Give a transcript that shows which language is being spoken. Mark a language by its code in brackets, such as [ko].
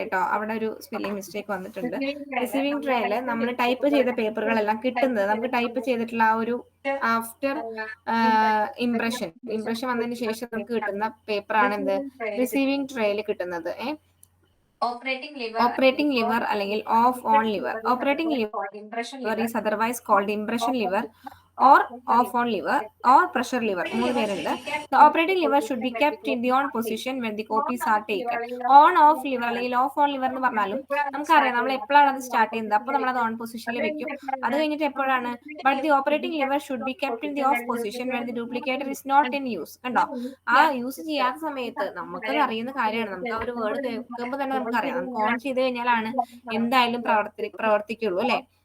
[ml] കേട്ടോ, അവിടെ ഒരു സ്പെല്ലിംഗ് മിസ്റ്റേക്ക് വന്നിട്ടുണ്ട്. റിസീവിംഗ് ട്രേയില് നമ്മൾ ടൈപ്പ് ചെയ്ത പേപ്പറുകളെല്ലാം കിട്ടുന്നത് നമുക്ക് ടൈപ്പ് ചെയ്തിട്ടുള്ള ആ ഒരു ആഫ്റ്റർ ഇംപ്രഷൻ വന്നതിന് ശേഷം നമുക്ക് കിട്ടുന്ന പേപ്പറാണ് എന്ത്, റിസീവിംഗ് ട്രേയിൽ കിട്ടുന്നത്. [en] Operating lever അല്ലെങ്കിൽ off on lever. Operating lever is otherwise called impression lever or off on lever or pressure lever. [ml] മൂന്ന് പേരുണ്ട്. [en] The operating lever should be kept in the on position when the copies are taken. [ml] On off lever അല്ലെങ്കിൽ off on lever എന്ന് പറഞ്ഞാലും നമുക്കറിയാം നമ്മൾ എപ്പോഴാണ് അത് start ചെയ്യുന്നത്, അപ്പോൾ നമ്മൾ അത് ഓൺ പൊസിഷനിൽ വെക്കും. അത് കഴിഞ്ഞിട്ട് എപ്പോഴാണ്, [en] But the operating lever should be kept in the off position when the duplicator is not in use. [ml] കണ്ടോ, ആ യൂസ് ചെയ്യാത്ത സമയത്ത് നമുക്കത് അറിയുന്ന കാര്യമാണ്. നമുക്ക് ആ ഒരു വേർഡ് കേൾക്കുമ്പോൾ തന്നെ നമുക്കറിയാം, നമുക്ക് ഓൺ ചെയ്ത് കഴിഞ്ഞാലാണ് എന്തായാലും പ്രവർത്തിക്കുള്ളൂ അല്ലെ.